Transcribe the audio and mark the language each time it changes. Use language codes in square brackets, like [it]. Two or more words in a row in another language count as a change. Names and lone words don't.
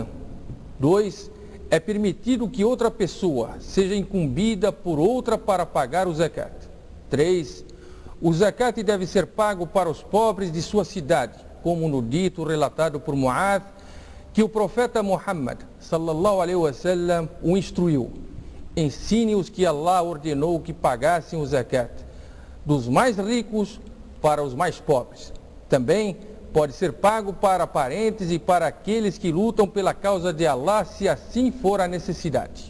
[pt] 2. É permitido que outra pessoa seja incumbida por outra para pagar o zakat. 3. O zakat deve ser pago para os pobres de sua cidade, como no dito relatado por Mu'adh, que o profeta Muhammad, [ar] صلى الله عليه وسلم, [pt] o instruiu. Ensine-os que Allah ordenou que pagassem o zakat, dos mais ricos para os mais pobres. Também pode ser pago para parentes e para aqueles que lutam pela causa de Allah, se assim for a necessidade.